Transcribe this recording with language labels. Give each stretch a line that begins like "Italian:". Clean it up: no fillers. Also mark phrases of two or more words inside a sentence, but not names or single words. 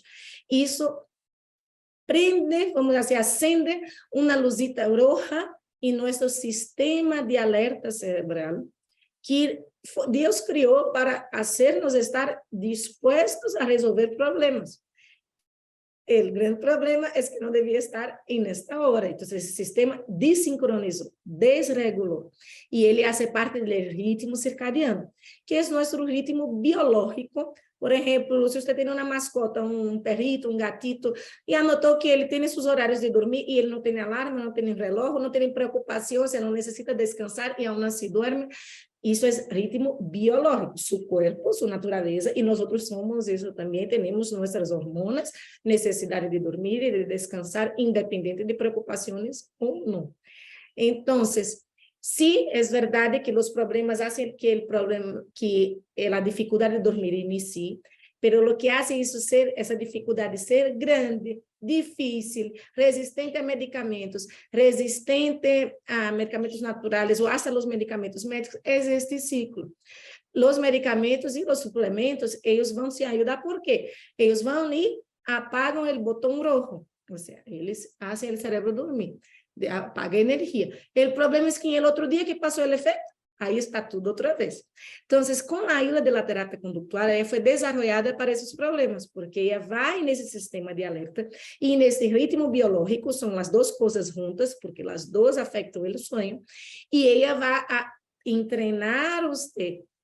Portuguese: Isso prende, vamos dizer, acende uma
Spanish: luzita roja
Portuguese: em nosso sistema de alerta cerebral, que Deus criou para hacernos estar dispostos a resolver problemas. O grande problema é que não devia estar nesta hora. Então, esse sistema desincronizou, desregulou. E ele faz parte do ritmo circadiano, que é nosso ritmo biológico. Por exemplo, se você tem uma mascota, um perrito, um gatito, e anotou que ele tem seus horários de dormir, e ele não tem alarme, não tem relógio, não tem preocupação, você não necessita descansar, e aún assim dorme. Isso é ritmo biológico, seu corpo, sua natureza, e nós outros somos isso também, temos nossas hormonas, necessidade de dormir e de descansar, independente de preocupações ou não. Então,
Spanish: sí, es verdad que los problemas hacen que la dificultad de dormir inicie, pero lo que hace eso esa dificultad de ser grande, difícil, resistente a medicamentos naturales o hasta los medicamentos médicos, es este ciclo. Los medicamentos y los suplementos, ellos van a ayudar, ¿por qué? Ellos van y apagan el botón rojo, o sea, eles hacen el cerebro dormir.
Portuguese: Apaga a energia. O problema é que no outro dia que passou o efeito, Aí está tudo outra vez. Então, com a ayuda da terapia conductual, ela foi desenvolvida para esses problemas, porque ela vai nesse sistema de alerta e nesse ritmo biológico, são as duas coisas juntas, porque as duas afetam o sonho, e ela vai a treinar você